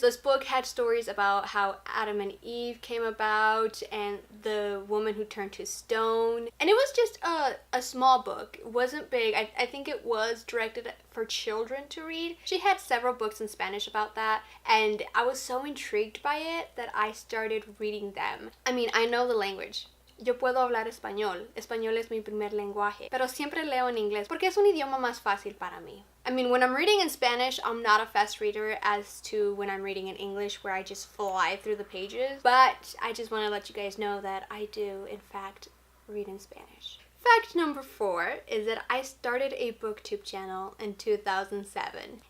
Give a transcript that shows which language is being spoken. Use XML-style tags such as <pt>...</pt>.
<en>This book had stories about how Adam and Eve came about and the woman who turned to stone. And it was just a small book. It wasn't big. I think it was directed for children to read. She had several books in Spanish about that, and I was so intrigued by it that I started reading them. I mean, I know the language.</en> <es>Yo puedo hablar español. Español es mi primer lenguaje. Pero siempre leo en inglés porque es un idioma más fácil para mí.</es> <en>I mean, when I'm reading in Spanish, I'm not a fast reader as to when I'm reading in English, where I just fly through the pages. But I just want to let you guys know that I do, in fact, read in Spanish. Fact number 4 is that I started a booktube channel in 2007.</en>